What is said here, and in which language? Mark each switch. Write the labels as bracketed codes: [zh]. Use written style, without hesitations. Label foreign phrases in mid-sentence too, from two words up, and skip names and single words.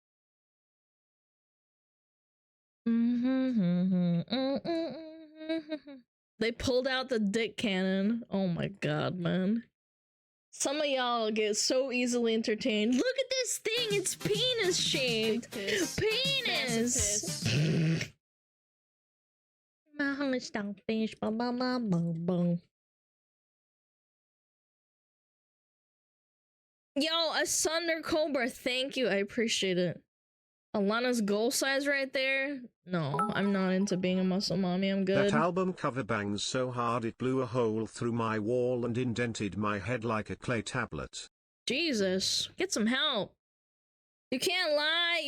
[en] They pulled out the dick cannon. Oh my god, man. Some of y'all get so easily entertained. Look at this thing, it's penis shaped. Penis. My honey starfish. Ba ba ba ba ba. Yo, a Sunder Cobra, thank you. I appreciate it. Alana's goal size right there. No, I'm not into being a muscle mommy. I'm good. That album cover bangs so hard it blew a hole through my wall and indented my head like a clay tablet. Jesus, get some help. You can't lie.